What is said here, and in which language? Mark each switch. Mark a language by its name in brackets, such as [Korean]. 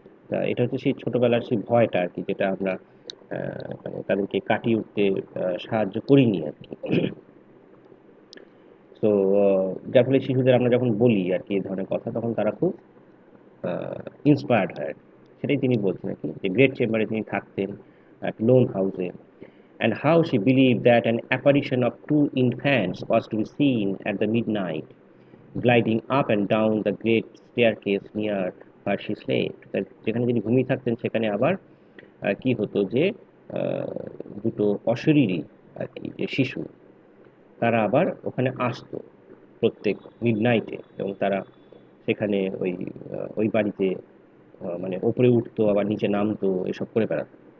[Bangla] তা এটা হচ্ছে সেই ছোটবেলার সেই ভয়টা আর কি, যেটা আমরা মানে তাদেরকে কাটিয়ে উঠতে সাহায্য করিনি আর কি। তো যার ফলে শিশুদের আমরা যখন বলি আর কি এই ধরনের কথা, তখন তারা খুব ইন্সপায়ার্ড হয়। সেটাই তিনি বলছেন আর কি, যে গ্রেট চেম্বারে তিনি থাকতেন [English] at lone house, and how she believed that an apparition of two infants was to be seen at the midnight, gliding up and down the great staircase near where she slept. [Bangla] যেখানে তিনি ঘুমিয়ে থাকতেন সেখানে আবার কি হতো যে দুটো অশরীরী আর কি যে শিশু, তারা আবার ওখানে আসতো প্রত্যেক মিডনাইটে, এবং তারা সেখানে ওই বাড়িতে মানে ওপরে উঠতো আবার নিচে নামতো, এসব করে বেড়াতো।